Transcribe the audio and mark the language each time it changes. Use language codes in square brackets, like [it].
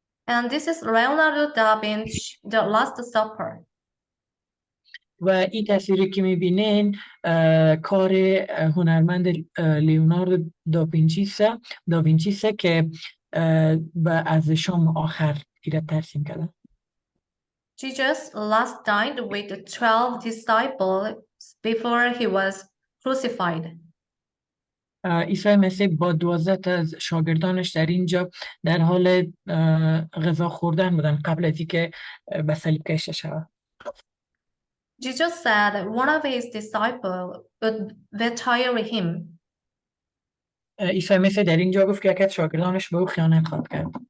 [en] And this is Leonardo da Vinci, The Last Supper. [fa] و این تصویری که میبینین کار هنرمند لیوناردو دا وینچی که از شام آخر ایراد ترسیم کردن. [en] Jesus last dined with the 12 disciples before he was crucified. [fa] عیسی مسیح با 12 از شاگردانش در اینجا در حال غذا خوردن بودن قبل از اینکه به صلیب کشیده شود. [en] Jesus said one of his disciples would betray him. [fa] عیسی مسیح در اینجا گفت که یکی از شاگردانش به او خیانت خواهد کرد.